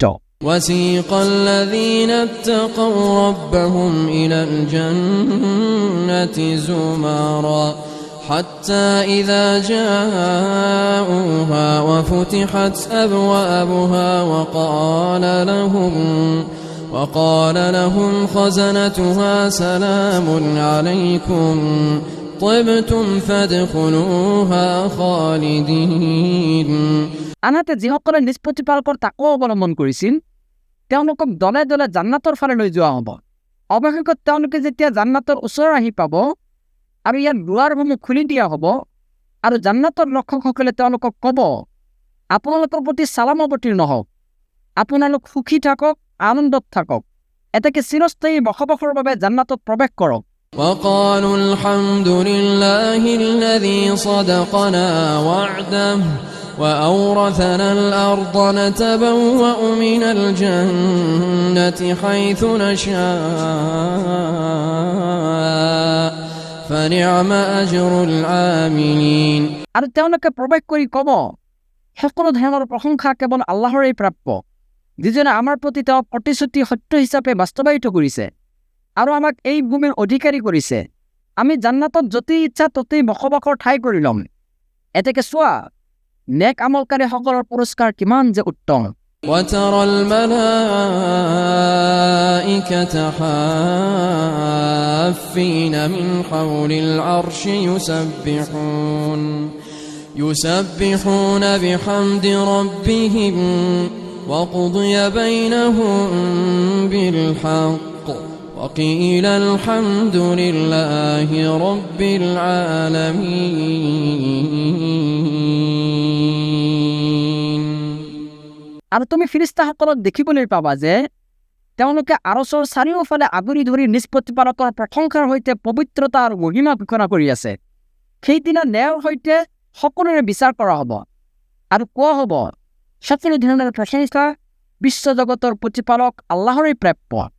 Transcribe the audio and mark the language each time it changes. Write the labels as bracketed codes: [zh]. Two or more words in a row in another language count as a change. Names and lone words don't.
[ar] وسيق الذين اتقوا ربهم إلى الجنة زمرا حتى إذا جاءوها وفتحت أبوابها وقال لهم خزنتها سلام عليكم طبتم فادخلوها خالدين [as] আনহাতে যিসকলে নিজ প্ৰতিপালকৰ তাকৱা অৱলম্বন কৰিছিল তেওঁলোকক দলে দলে জান্নাতৰ ফালে লৈ যোৱা হ'ব অৱশেষত তেওঁলোকে যেতিয়া জান্নাতৰ ওচৰ আহি পাব আৰু ইয়াৰ দুৱাৰসমূহ খুলি দিয়া হ'ব আৰু জান্নাতৰ লক্ষকসকলে তেওঁলোকক ক'ব, আপোনালোকৰ প্ৰতি চালাম অৱতীৰ্ণ হওক, আপোনালোক সুখী থাকক, আনন্দত থাকক, এতেকে চিৰস্থায়ী বসবাসৰ বাবে জান্নাতত প্ৰৱেশ কৰক। [ar] وقالوا الحمد لله الذي صدقنا وعده وأورثنا الأرض نتبوأ من الجنة حيث نشاء فنعم أجر العاملين। [as] আৰু তেওঁলোকে প্ৰৱেশ কৰি ক'ব, সকলো ধৰণৰ প্ৰশংসা কেৱল আল্লাহৰেই প্ৰাপ্য, যিজনে আমাৰ প্ৰতি তেওঁ প্ৰতিশ্ৰুতি সত্য হিচাপে বাস্তৱায়িত কৰিছে আৰু আমাক এই ভূমিৰ অধিকাৰী কৰিছে। আমি জান্নাতত য'তেই ইচ্ছা ততেই বসবাসৰ ঠাই কৰি ল'ম। এতেকে চোৱা, নেক আমলকাৰীসকলৰ পুৰস্কাৰ কিমান যে উত্তম। [ar] وترى الملائكة حافين من حول العرش يسبحون بحمد ربهم وقضي بينهم بالحق وقيل الحمد لله رب العالمين। [as] আৰু তুমি ফিৰিস্তাসকলক দেখিবলৈ পাবা যে তেওঁলোকে আৰচৰ চাৰিওফালে আগুৰি ধৰি নিজ প্ৰতিপালকৰ প্ৰশংসাৰ সৈতে পবিত্ৰতা আৰু মহিমা ঘোষণা কৰি আছে। সেইদিনা ন্যায়ৰ সৈতে সকলোৰে বিচাৰ কৰা হ'ব আৰু কোৱা হ'ব, সকলো ধৰণৰ প্ৰশংসা বিশ্বজগতৰ প্ৰতিপালক আল্লাহৰেই প্ৰাপ্য।